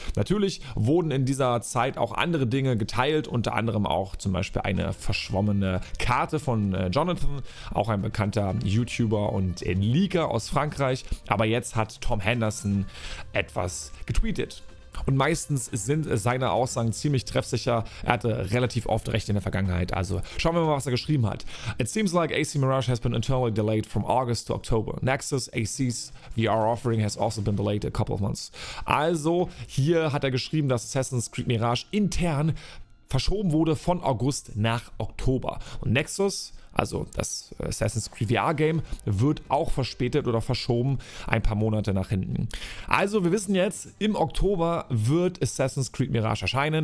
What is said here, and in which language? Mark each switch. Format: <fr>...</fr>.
<de>Natürlich wurden in dieser Zeit auch andere Dinge geteilt, unter anderem auch zum Beispiel eine verschwommene Karte von Jonathan, auch ein bekannter YouTuber und Leaker aus Frankreich. Aber jetzt hat Tom Henderson etwas getweetet. Und meistens sind seine Aussagen ziemlich treffsicher. Er hatte relativ oft recht in der Vergangenheit. Also schauen wir mal, was er geschrieben hat.</de> <en>It seems like AC Mirage has been internally delayed from August to October. Nexus AC's VR offering has also been delayed a couple of months.</en> <de>Also hier hat er geschrieben, dass Assassin's Creed Mirage intern verschoben wurde von August nach Oktober. Und Nexus, also das Assassin's Creed VR Game, wird auch verspätet oder verschoben ein paar Monate nach hinten. Also wir wissen jetzt, im Oktober wird Assassin's Creed Mirage erscheinen.</de>